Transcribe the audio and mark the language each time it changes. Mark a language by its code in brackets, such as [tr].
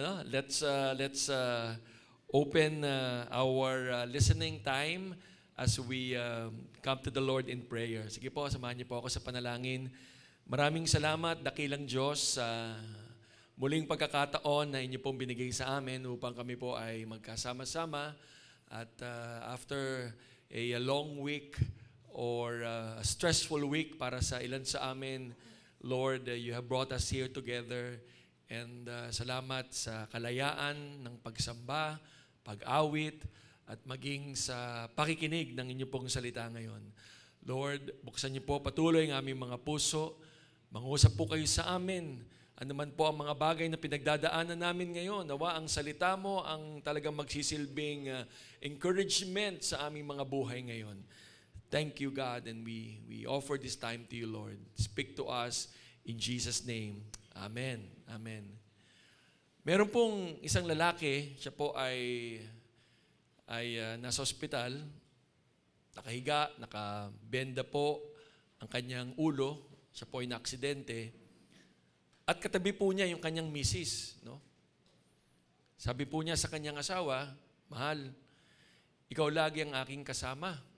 [en] Let's open our listening time as we come to the Lord in prayer. [tl] Sige po, samahan niyo po ako sa panalangin. Maraming salamat, dakilang Diyos, sa muling pagkakataon na inyo pong binigay sa amin upang kami po ay magkasama-sama. [en] At after a long week or a stressful week [tl] para sa ilan sa amin, [en] Lord, you have brought us here together. [tl] And salamat sa kalayaan ng pagsamba, pag-awit, at maging sa pakikinig ng inyo pong salita ngayon. Lord, buksan niyo po patuloy ang aming mga puso. Mangusap po kayo sa amin Ano man po ang mga bagay na pinagdadaanan namin ngayon, nawa ang salita mo ang talagang magsisilbing encouragement sa aming mga buhay ngayon. [en] Thank you, God, and we offer this time to you, Lord. Speak to us in Jesus' name. Amen. Amen. [tl] Meron pong isang lalaki, siya po ay nasa ospital, nakahiga, nakabenda po ang kanyang ulo, siya po ay na-aksidente. At katabi po niya yung kanyang misis, no? Sabi po niya sa kanyang asawa, mahal, ikaw lagi ang aking kasama.